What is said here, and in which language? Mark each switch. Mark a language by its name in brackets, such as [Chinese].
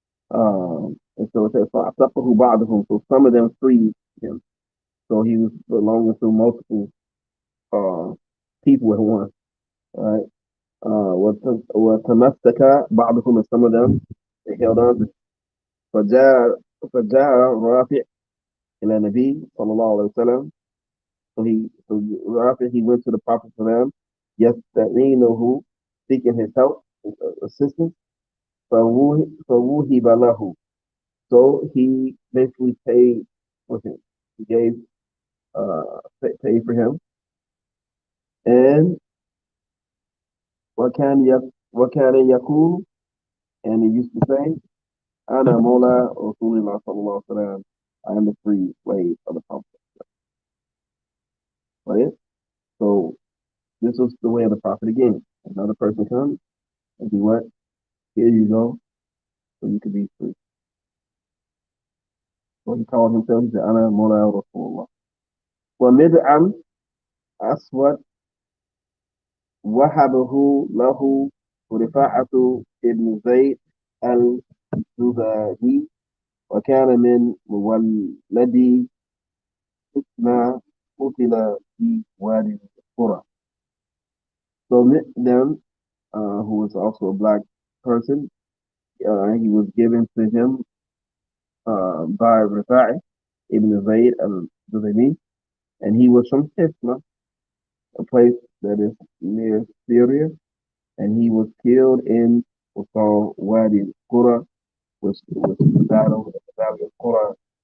[English] And so it says, [Arabic] فأعتقه بعضهم. [English] So some of them freed him. So he was belonging to multiple uh, people at once. Right? [Arabic] وتمسك بعضهم, [English] and some of them they held on to. [Arabic] فجاء فجاء رافع إلى النبي صلى الله عليه وسلم. [English] So Rafi, he went to the Prophet for them. [Arabic] يستعينه, [English] seeking his help, assistance. [Arabic] فوهب له. [English] So he basically paid for him. He gave paid for him. And [Arabic] وكان يقول, [English] and he used to say, [Arabic] Ana Mola Rasulullah sallallahu alaihi wasallam. [English] I am the free slave of the Prophet. Right? So this was the way of the Prophet again. Another person comes and do what? Here you go, so you can be free. So he called himself, he said, [Arabic] Ana Mola Rasulullah. ومدعم أسود وهبه له رفاعة ابن زيد الزبادي. وكان من مولدي حسنى قتل في وادي القرى. [English] So them, who was also a black person, he was given to him by Rifa'i ibn Zayd al-Zubayni, and he was from Hisma, a place that is near Syria, and he was killed in what's called Wadi Qura, which was the battle, the Valley of Qura.